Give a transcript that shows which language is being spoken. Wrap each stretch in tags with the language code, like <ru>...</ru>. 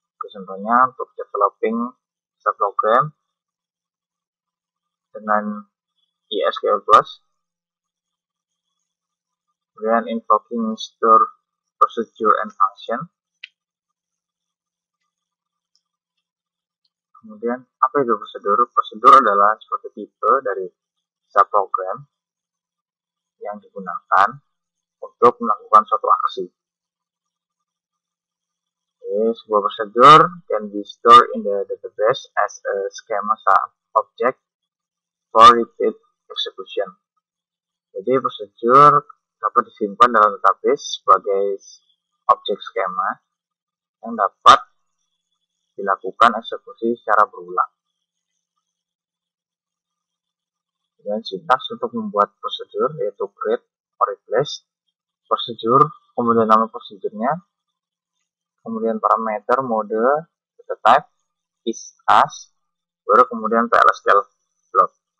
<id>Contohnya untuk developing subprogram dengan ESQL+, kemudian</id> <en>invoking store procedure and function,</en> <id>Kemudian apa itu prosedur? Prosedur adalah suatu tipe dari subprogram yang digunakan untuk melakukan suatu aksi. Sebuah prosedur</id> <en>can be stored in the database as a schema object for repeat execution.</en> <id>Jadi prosedur dapat disimpan dalam database sebagai objek skema yang dapat dilakukan eksekusi secara berulang. Dan sintaks untuk membuat prosedur yaitu create or replace prosedur, kemudian nama prosedurnya, kemudian parameter, mode, data type, is as, baru kemudian PLSQL block.</id>